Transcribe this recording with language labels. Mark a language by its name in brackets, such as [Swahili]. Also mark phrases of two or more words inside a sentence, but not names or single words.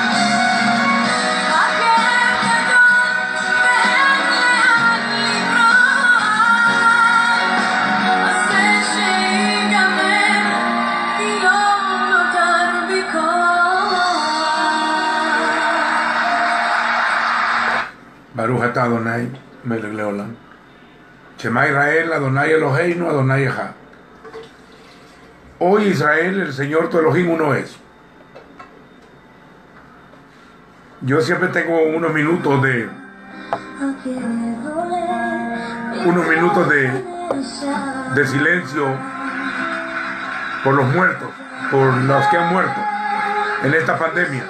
[Hebrew] הכאב גדול ואין לאן לברוח, עשה שיגמר כי לא נותר בי כוח. ברוך אתה אדוני, מלך לעולם. שמע ישראל, אדוני אלוהינו, אדוני אחד. [Spanish] Hoy Israel, el Señor tu Elohim uno es. Yo siempre tengo unos minutos de de silencio por los muertos, por los que han muerto en esta pandemia.